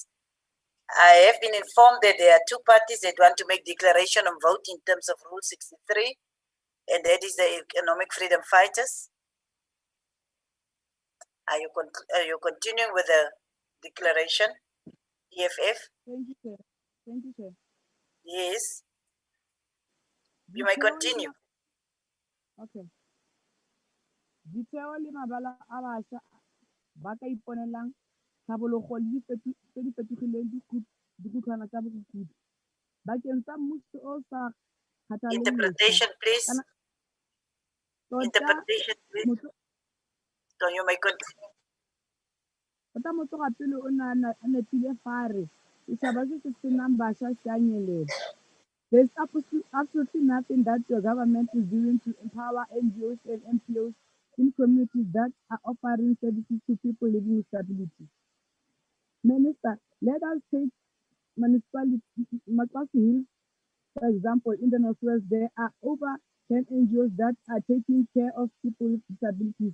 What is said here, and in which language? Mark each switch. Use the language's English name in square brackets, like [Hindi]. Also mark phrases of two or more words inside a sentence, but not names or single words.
[English] I have been informed that there are two parties that want to make declaration on vote in terms of Rule 63, and that is the Economic Freedom Fighters. Are you continuing with the declaration, EFF? Thank you, sir. Thank you, sir. Yes. You may continue. Okay. [Tswana] Ditheo le mabala a bašwa ba ka iponelang tlhabologo le tse di fetogileng dikhutlhwana tsa bokhutlho bakeng tsa mmuso o sa kgathaleng [English] Interpretation, please. Interpretation, please. So you may continue. [Tswana] Tota motloga pele o ne a nepile fa re setšhaba se se senang bašwa se a nyelela. [English] There's absolutely nothing that your government is doing to empower NGOs and NPOs in communities that are offering services to people living with disabilities. Minister, let us take municipality, Makasi Hills, for example, in the Northwest, there are over 10 NGOs that are taking care of people with disabilities.